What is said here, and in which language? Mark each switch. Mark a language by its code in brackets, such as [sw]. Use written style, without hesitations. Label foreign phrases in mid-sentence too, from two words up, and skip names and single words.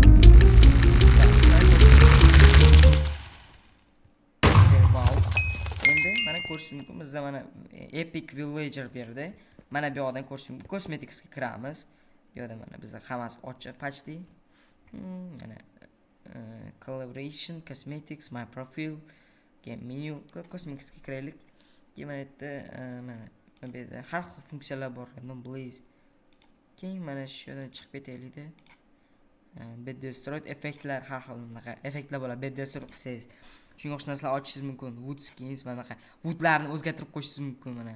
[uz] Wow. Endi mana ko'rish mumkin bizda mana Epic Villager berdi. Mana bu yoqdan ko'rish mumkin. Cosmeticsga kiramiz. Bu yoqda mana bizda hammasi ochiq почти. [en] Mana collaboration, cosmetics, my profile, game menu, [uz] cosmeticsga kiraylik. Keyin mana mana bu yerda har xil funksiyalar bor. Please. Keyin mana shu yerdan chiqib ketaylik-da. [en] Bed destroyed [uz] effektlar, har xil bunaqa effektlar bo'ladi. [en] Bed destroyed [uz] qilsangiz shunga o'xshash narsalar ochishingiz mumkin. [en] Wood skins [uz] bunaqa woodlarni o'zgartirib qo'yishingiz mumkin mana.